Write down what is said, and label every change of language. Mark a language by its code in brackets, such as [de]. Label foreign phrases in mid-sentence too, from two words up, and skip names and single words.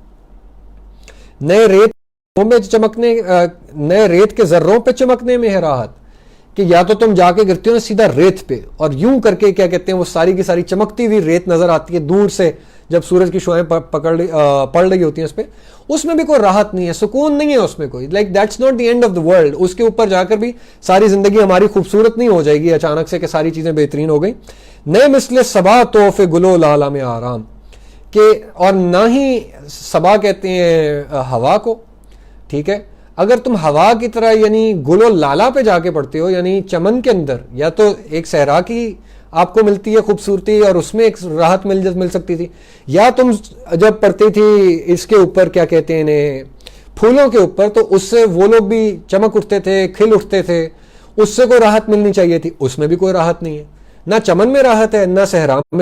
[ur] نئے ریت کے ذروں پہ چمکنے میں ہے راحت، کہ یا تو تم جا کے گرتے ہو نا سیدھا ریت پہ، اور یوں کر کے کیا کہتے ہیں وہ ساری کی ساری چمکتی ہوئی ریت نظر آتی ہے دور سے جب سورج کی شعائیں پڑ رہی ہوتی ہیں اس پہ، اس میں بھی کوئی راحت نہیں ہے، سکون نہیں ہے اس میں کوئی، [en] Like that's not the end of the world. [ur] اس کے اوپر جا کر بھی ساری زندگی ہماری خوبصورت نہیں ہو جائے گی اچانک سے کہ ساری چیزیں بہترین ہو گئی۔ نئے مثل صبا توف گلو لالا میں آرام، کہ اور نہ ہی صبا کہتے ہیں ہوا کو، ٹھیک ہے، اگر تم ہوا کی طرح یعنی گل و لالا پہ جا کے پڑھتے ہو، یعنی چمن کے اندر یا تو ایک صحرا کی آپ کو ملتی ہے خوبصورتی اور اس میں ایک راحت مل سکتی تھی، یا تم جب پڑھتی تھی اس کے اوپر کیا کہتے ہیں انہیں پھولوں کے اوپر، تو اس سے وہ لوگ بھی چمک اٹھتے تھے، کھل اٹھتے تھے، اس سے کوئی راحت ملنی چاہیے تھی، اس میں بھی کوئی راحت نہیں ہے، نہ چمن میں راحت ہے نہ صحرا میں۔